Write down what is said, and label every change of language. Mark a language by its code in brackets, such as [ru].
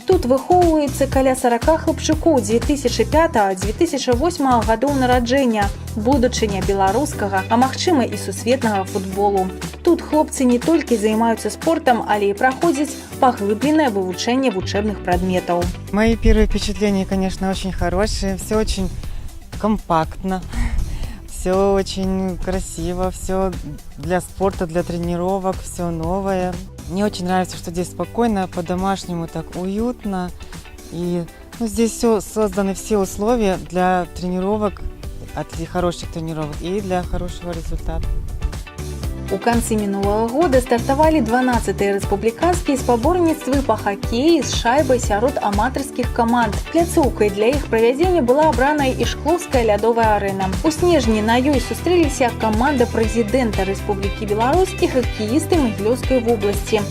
[be] Тут выхоўваюцца каля 40 хлапчукоў 2005-2008 гадоў нараджэння, будучыня беларускага, а магчыма і сусветнага футболу. Тут хлопцы не толькі займаюцца спортом, але і праходзяць паглыбленае вывучэнне вучэбных прадметаў. [ru] Мои первые впечатления, конечно, очень хорошие, все очень компактно. Все очень красиво, все для спорта, для тренировок, все новое. Мне очень нравится, что здесь спокойно, по-домашнему так уютно. И здесь созданы все условия для тренировок, для хороших тренировок и для хорошего результата. [be] У канцы мінулага года стартавалі 12-е рэспубліканскія спаборніцтвы па хакеі з шайбай сярод аматарскіх каманд. Пляцоўкай для іх правядзення была абраная і Шклоўская лядовая арэна. У снежні на ёй сустрэліся каманда прэзідэнта Рэспублікі Беларусь і хакеісты Магілёўскай вобласці.